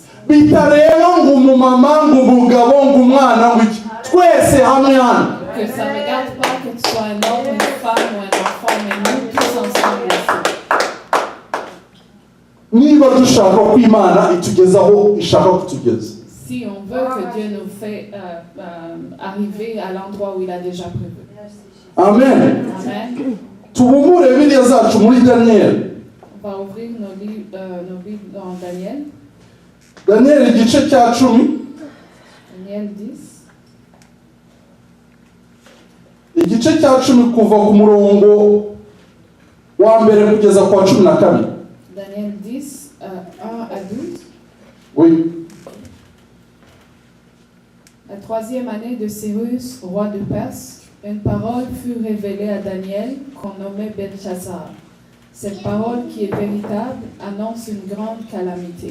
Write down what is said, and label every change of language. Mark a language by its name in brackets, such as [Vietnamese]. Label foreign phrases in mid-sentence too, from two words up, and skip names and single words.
[Kinyarwanda] Bitareba ngo umumama ngo umugabo ngo umwana ngo iki, twese hamwe hano. [French] Que ça ne regarde pas que tu sois un homme, une femme ou un enfant, mais nous tous ensemble ici. [Kinyarwanda] Niba dushaka ko Imana itugezaho ishaka kutugeza, [French] Si on veut que Dieu nous fait arriver à l'endroit où il a déjà prévu. [Kinyarwanda] amen. [French] Amen. [Kinyarwanda] Tubumure Bibiliya zacu muri Daniel. [French] On va ouvrir nos livres dans Daniel. [Kinyarwanda] Daniel igice cya 10, [French] Daniel 10. [Kinyarwanda] igice cya 10 kuva ku murongo wa mbere kugeza ku wa 12. [French] Daniel 10, 1 à 12. Oui. La 3e année de Cyrus, roi de Perse, une parole fut révélée à Daniel, qu'on nommait Belchazzar. Cette parole, qui est véritable, annonce une grande calamité.